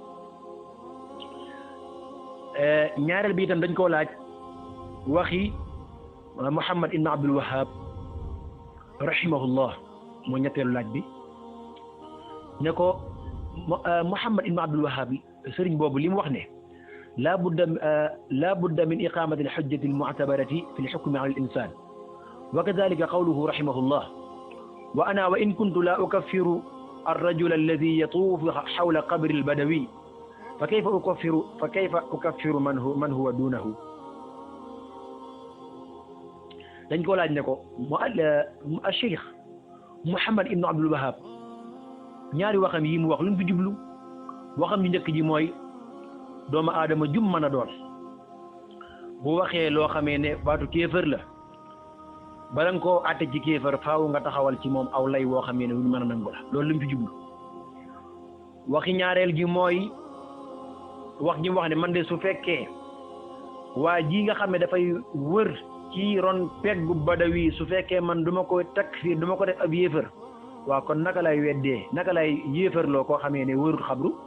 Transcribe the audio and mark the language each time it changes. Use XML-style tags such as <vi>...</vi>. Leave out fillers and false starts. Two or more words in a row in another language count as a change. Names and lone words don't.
<wo>ñaareel bi itam dañ koo laaj waxi Muhammad ibn Abdul Wahhab rahimahullah moo ñetteelu laaj bi ne ko Muhammad ibn Abdul Wahhab sëriñ boobu li mu wax ne</wo> <ar>لا بد من إقامة الحجة المعتبرة في الحكم على الإنسان وكذلك قوله رحمه الله وأنا وإن كنت لا أكفر الرجل الذي يطوف حول قبر البدوي فكيف أكفر من هو دونه</ar> <wo>dañ ko laaj ne ko Cheikh Muhammad ibn Abdul Wahhab ñaari waxam yi mu wax lu mu fi jublu waxam yu njëkk ji mooy doomu aadama jum mën a doon bu waxee loo xamee ne baatu kéefër la bala nga koo àtte ci kéefër faaw nga taxawal ci moom aw lay woo xamee ne wuñu mën a nangu la loolu lu mu fi jublu waxi ñaareel ji mooy wax ji mu wax ne man de su fekkee waa ji nga xam ne dafay wër ci ron peggu badawi su fekkee man duma ko takfir duma ko def ab yéefër waaw kon naka lay weddee naka lay yéefërloo koo xamee ne wërut xabru</wo>